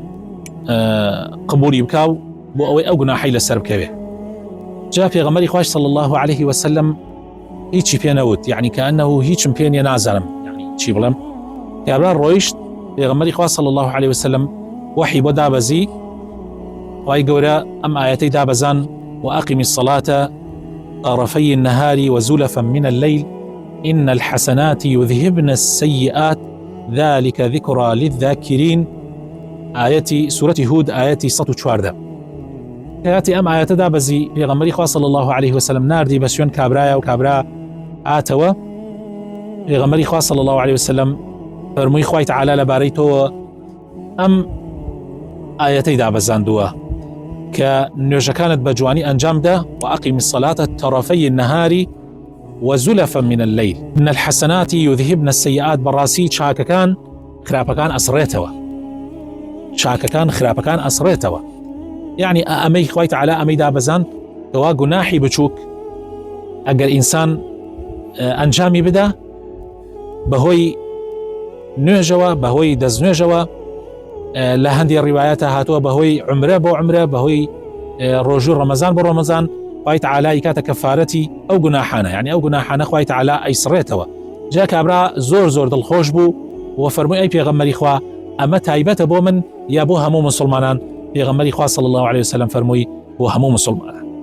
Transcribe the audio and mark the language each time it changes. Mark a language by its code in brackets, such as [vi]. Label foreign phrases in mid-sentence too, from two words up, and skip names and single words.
[ckb] قبولی بکاو بۆ ئەوەی ئەو گوناحەی لەسەر بکەوێ جا پێغەمبەری خوای [ar] صلی الله عليه وسلم [ckb] هیچی پێ نەوت یعنی کەئەنەهو هیچم پێ نییە نازانم یعنی چی بڵێم کابرا ڕۆیشت پێغەمبەری خوا [ar] صلی الله عليه وسلم [ckb] وحی بۆ دابەزی خوای گەورە ئەم ئایەتەی دابەزان [ar] وأقم الصلاة طرفي النهار وزلفا من الليل إن الحسنات يذهبن السيئات ذلك ذكرى للذاكرين آية سورة هود آية 114 [ckb] كاتي أم آية دابزي پێغەمبەری خوا [ar] صلی الله عليه وسلم [ckb] ناردی بە شوێن کابرایە و کابرا ئاتەوە پێغەمبەری خوا [ar] صلی الله عليه وسلم [ckb] فەرمووی خوای تعالی لەبارەی تۆ ئەم ئایەتەی دابەزاندووە کە نوێژەکانت بە جوانی ئەنجام دا [ar] وأقم الصلاة طرفي النهار وزلفا من الليل إن الحسنات يذهبن السيئات [ckb] بەڕاستی چاکەکان خراپەکان ئەسڕێتەوە چاکەکان خراپەکان ئەسڕێتەوە يعني ئەمەی خوای تعالی ئەمەی دابەزاند کەوا گوناحی بچووک ئەگەر ئینسان ئەنجامی بدا بەهۆی نوێژەوە بەهۆی دەستنوێژەوە لە هەندی ڕیوایەتە هاتووە بەهۆی عمرە بۆ عمرە بەهۆی ڕۆژوو ڕەمەزان بۆ ڕەمەزان خوای تعالی کاتە کەفارەتی ئەو گوناحانە یعنی ئەو گوناحانە خوای تعالی ئەیسڕێتەوە جا کابرا زۆر دڵخۆش بوو و فەرمووی ئەی پێغەمبەری خوا ئەمە تایبەتە بۆ من یا بۆ هەموو مسلمانان پێغەمبەری خوا [ar] صلی الله عليه وسلم [ckb] فەرمووی بۆ هەموو مسلمانان